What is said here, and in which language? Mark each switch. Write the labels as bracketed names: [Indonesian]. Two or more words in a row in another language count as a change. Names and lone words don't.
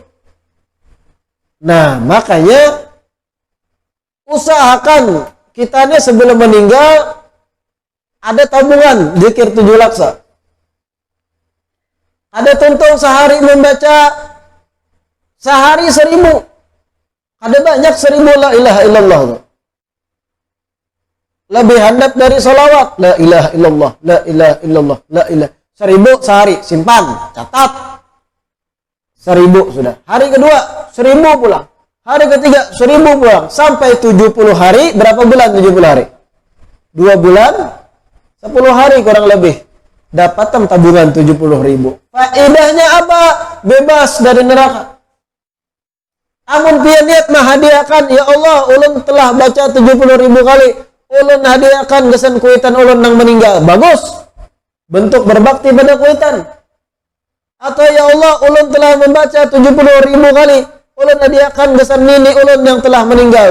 [Banjar] Nah, makanya usahakan kitanya sebelum meninggal ada tabungan zikir 7 laksa. Ada tuntung sehari membaca sehari 1000. Ada banyak 1000 [Arabic] لا إله إلا الله. [Banjar] Lebih handap dari salawat. [Arabic] لا إله إلا الله، لا إله إلا الله، لا إله. [Banjar] 1000 sehari, simpan, catat. 1000 sudah. Hari kedua 1000 pulang. Hari ketiga 1000 pulang. Sampai 70 hari. Berapa bulan 70 hari? 2 bulan 10 hari kurang lebih. Dapat tabungan 70.000. Faedahnya apa? Bebas dari neraka. Amun pian niat menghadiahkan, [Arabic] ya Allah, [Banjar] ulun telah baca 70.000 kali. Ulun hadiahkan gesan kuitan ulun nang meninggal. Bagus. Bentuk berbakti pada kuitan. Atau [Arabic] ya Allah, [Banjar] ulun telah membaca 70.000 kali. Ulun hadiahkan gesan nini ulun yang telah meninggal.